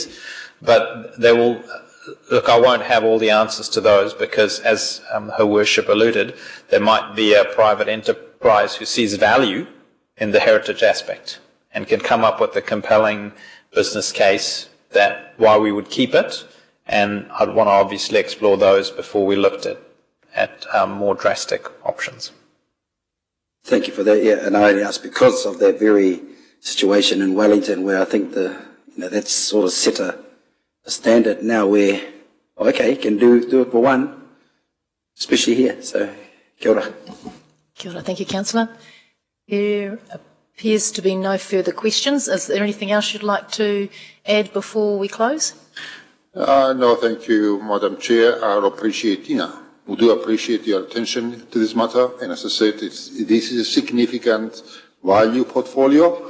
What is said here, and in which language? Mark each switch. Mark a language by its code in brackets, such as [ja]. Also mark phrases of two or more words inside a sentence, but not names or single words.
[en] But they will, look, I won't have all the answers to those because, as Her Worship alluded, there might be a private enterprise who sees value in the heritage aspect and can come up with a compelling business case that why we would keep it, and I'd want to obviously explore those before we looked at more drastic options. Thank you for that. Yeah, and I only ask because of that very situation in Wellington, where I think that's sort of set a standard now where you can do it for one, especially here. So, [mi] kia ora. Kia ora. [en] Thank you, Councillor. There appears to be no further questions. Is there anything else you'd like to add before we close? No, thank you, Madam Chair. We do appreciate your attention to this matter. And as I said, this is a significant value portfolio.